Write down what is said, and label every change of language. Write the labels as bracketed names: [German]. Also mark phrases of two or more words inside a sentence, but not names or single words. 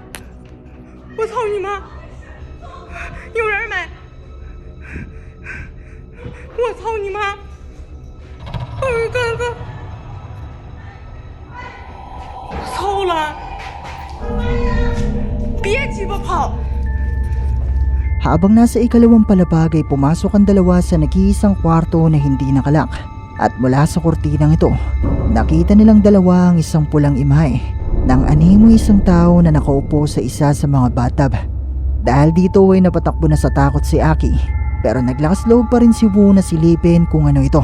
[Chinese] 我操你妈！有人没？我操你妈！哥，我操了！别鸡巴跑！ [Filipino] Habang nasa ikalawang palapag ay pumasok ang dalawa sa nag-iisang kwarto na hindi nakalak At mula sa kurtinang ito, nakita nilang dalawa ang isang pulang imahe ng animo isang tao na nakaupo sa isa sa mga bathtub. Dahil dito ay napatakbo na sa takot si Aki, pero naglakas loob pa rin si Wu na silipin kung ano ito.